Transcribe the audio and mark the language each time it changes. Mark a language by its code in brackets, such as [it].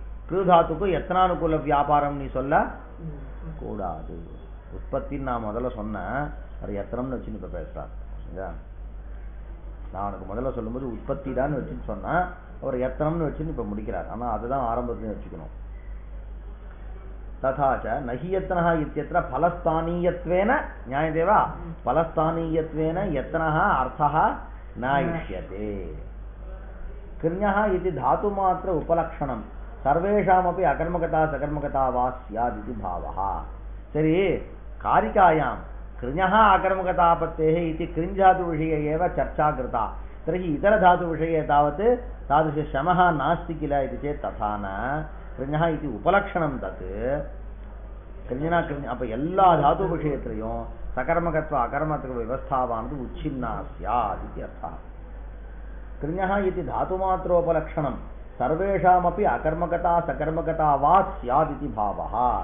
[ta] कृधातुக்கு यत्नानुकूल வியாபாரம் நீ சொல்ல கூடாது. உற்பத்தி நான் முதல்ல சொன்னேன், அது எத்தனம்னு வச்சுன்னு இப்போ பேசுறார். சரியா? நான் உனக்கு முதல்ல சொல்லும்போது உற்பத்தி தான் வச்சுன்னு சொன்னேன், அவர் எத்தனம்னு வச்சுன்னு இப்போ முடிக்கிறார். ஆனால் அதுதான் ஆரம்பத்தில் வச்சுக்கணும். [sa] तथा च नहि यत्नः इत्यत्र फलस्थानीयत्वेन न्यायदेवा फलस्थानीयत्वेन यत्नः अर्थः न इष्यते. कृञः इति धातुमात्र उपलक्षणं सर्वेषामपि अकर्मकता सकर्मकता वा स्यात् इति भावः. सरि, कारिकायां कृञः अकर्मकतापत्तेः इति कृञ्धातुविषये एव चर्चा कृता. तर्हि इतरधातुविषये तावत् तादृशशमः नास्ति किल इति चेत् तथा न. कृञः इति उपलक्षणं तत्. कृञ्जना कृञ् [ta] அப்போ எல்லா தாத்து விஷயத்திலையும் சகர்மகத்வ அகர்மத்துவ விவஸ்தாவானது உச்சின்னா ஸ்யாத் [sa] इति अर्थः. कृञः इति धातुमात्रोपलक्षणं सर्वेषामपि अकर्मकता सकर्मकता वा स्यात् इति भावः.